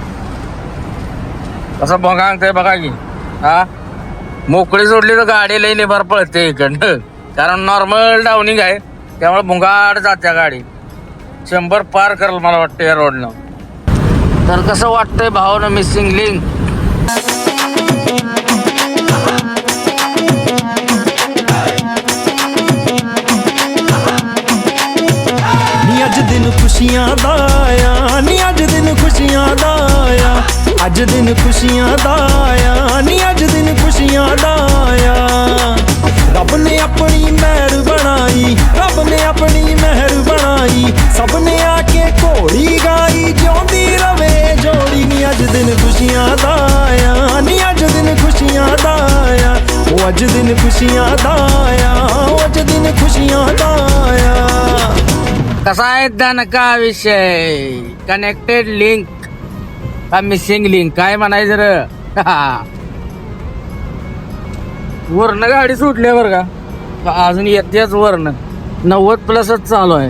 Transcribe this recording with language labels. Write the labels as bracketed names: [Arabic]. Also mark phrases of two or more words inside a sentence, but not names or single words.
[Marathi] कसं भोंगा अंगतंय बघा की. हा मोकळी सोडली तर गाडी लई निबार पळते इकडनं. कारण [English] normal downing [Marathi] आहे त्यामुळे भुंगाड जात्या गाडी. 100 पार करेल मला वाटतं या रोडनं. तर कसं वाटतंय भावना मिसिंग लिंक. [Punjabi] ਅੱਜ ਦਿਨ ਖੁਸ਼ੀਆਂ ਦਾ ਆਇਆ ਨੀ ਅੱਜ ਦਿਨ ਖੁਸ਼ੀਆਂ ਦਾ ਆਇਆ ਅੱਜ ਦਿਨ ਖੁਸ਼ੀਆਂ ਦਾ ਆਇਆ ਨੀ ਅੱਜ ਦਿਨ ਖੁਸ਼ੀਆਂ ਦਾ ਆਇਆ ਰੱਬ ਨੇ ਆਪਣੀ ਮਿਹਰ ਬਣਾਈ ਰੱਬ ਨੇ ਆਪਣੀ ਮਿਹਰ ਬਣਾਈ ਸਭ ਨੇ ਆ ਕੇ ਘੋੜੀ ਗਾਈ ਜਿਉਂਦੀ ਰਵੇ ਜੋੜੀ ਨੀ ਅੱਜ ਦਿਨ ਖੁਸ਼ੀਆਂ ਦਾ ਆਇਆ ਨੀ ਅੱਜ ਦਿਨ ਖੁਸ਼ੀਆਂ ਦਾ ਆਇਆ ਉਹ ਅੱਜ ਦਿਨ ਖੁਸ਼ੀਆਂ ਦਾ ਆਇਆ ਉਹ ਅੱਜ ਦਿਨ ਖੁਸ਼ੀਆਂ ਦਾ ਆਇਆ. [Marathi] कसा आहे दणका विषय. [English] connected link [Marathi] का मिसिंग लिंक काय म्हणायचं रे. वरनं गाडी सुटल्या बरं का. अजून येतेच वरनं 90+ चालू आहे.